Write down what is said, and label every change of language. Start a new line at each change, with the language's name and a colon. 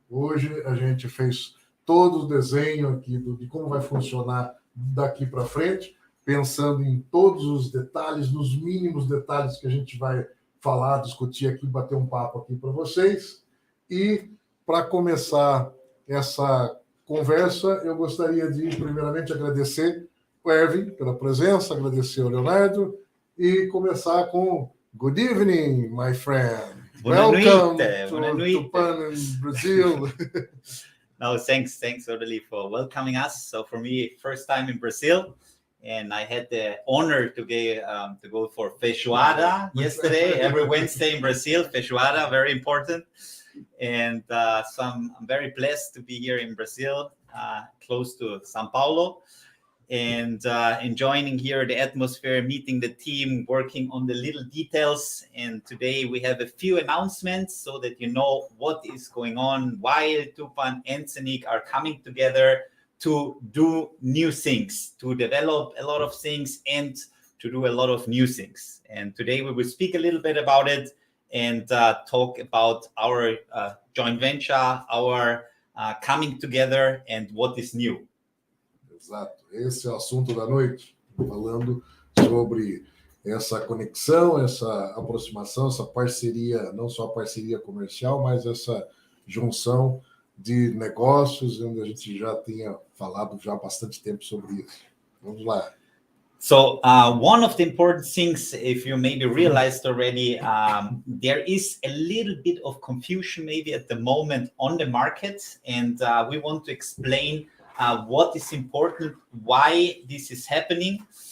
Portuguese: Hoje a gente fez todo o desenho aqui de como vai funcionar daqui para frente, pensando em todos os detalhes, nos mínimos detalhes que a gente vai falar, discutir aqui, bater um papo aqui para vocês. E para começar essa conversa, eu gostaria de primeiramente agradecer o Erwin pela presença, agradecer ao Leonardo e começar com
English: Good evening, my friend. Welcome to Tupan in Brazil. No, thanks, Oderli, for welcoming us. So for me, first time in Brazil, and I had the honor to go for feijoada yesterday. Every Wednesday in Brazil, feijoada, very important. And so I'm very blessed to be here in Brazil, close to São Paulo, and enjoying here the atmosphere, meeting the team, working on the little details. And today we have a few announcements so that you know what is going on, why Tupan and Zeniq are coming together to do new things, to develop a lot of things and to do a lot of new things. And today we will speak a little bit about it and talk about our joint venture, our coming together and what is new.
Portuguese: Exato, esse é o assunto da noite, falando sobre essa conexão, essa aproximação, essa parceria, não só a parceria comercial, mas essa junção de negócios, onde a gente já tinha falado já há bastante tempo sobre isso. Vamos lá.
English: So one of the important things, if you maybe realized already, there is a little bit of confusion maybe at the moment on the market, and we want to explain what is important, why this is happening.